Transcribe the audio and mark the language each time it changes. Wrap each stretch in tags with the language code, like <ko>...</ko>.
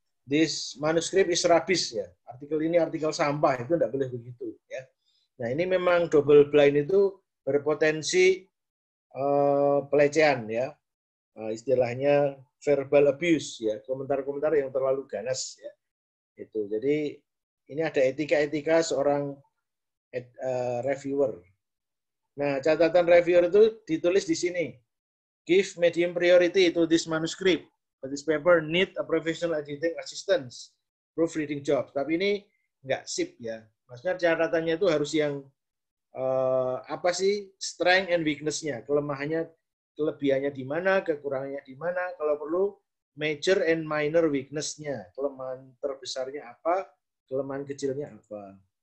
<en>This manuscript is rubbish ya.</en> <id>Artikel ini artikel sampah, itu tidak boleh begitu ya. Nah, ini memang double blind itu berpotensi pelecehan ya. Istilahnya verbal abuse ya, komentar-komentar yang terlalu ganas ya. Itu. Jadi ini ada etika-etika seorang reviewer. Nah, catatan reviewer itu ditulis di sini.</id> <en>Give medium priority to this manuscript. But this paper need a professional editing assistance, proofreading job.</en> <id>Tapi ini nggak sip ya. Maksudnya catatannya itu harus yang apa sih</id> <en>strength and weakness-</en> <id>nya, kelemahannya, kelebihannya di mana, kekurangannya di mana. Kalau perlu</id> <en>major and minor weakness-</en> <id>nya, kelemahan terbesarnya apa, kelemahan kecilnya apa.</id>